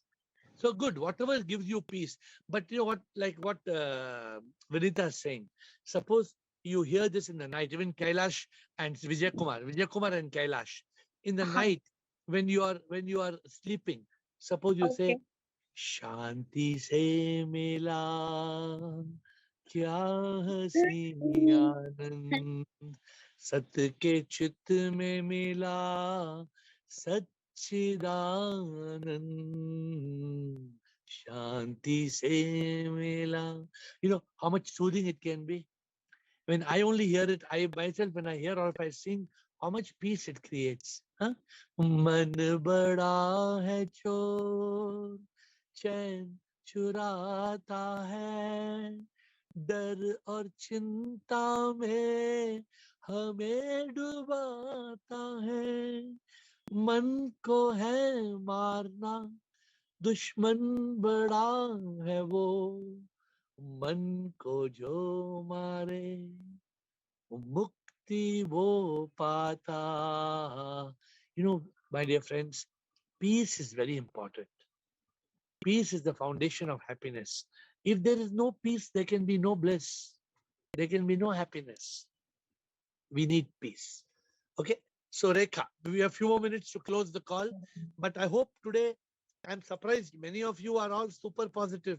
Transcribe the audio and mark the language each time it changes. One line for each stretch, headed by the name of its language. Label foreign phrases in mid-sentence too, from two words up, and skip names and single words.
English: So good, whatever gives you peace. But you know what, like what Vinita is saying, suppose you hear this in the night, even Kailash and Vijay Kumar and Kailash, in the night when you are sleeping, suppose you say,
Hindi: शांति से मिला क्या हसी आनंद, सत के चित में मिला चिदानंद, शांति से मिला.
English: You know how much soothing it can be. When I only hear it, I myself, when I hear or if I sing, how much peace it creates.
Hindi: Huh? मन बड़ा है चोर, चैन चुराता है, डर और चिंता में हमें डुबाता है. मन को है मारना, दुश्मन बड़ा है वो, मन को जो मारे मुक्ति वो पाता.
English: You know, my dear friends, peace is very important. Peace is the foundation of happiness. If there is no peace, there can be no bliss. There can be no happiness. We need peace. Okay. So Rekha, we have a few more minutes to close the call, but I hope today, I'm surprised many of you are all super positive.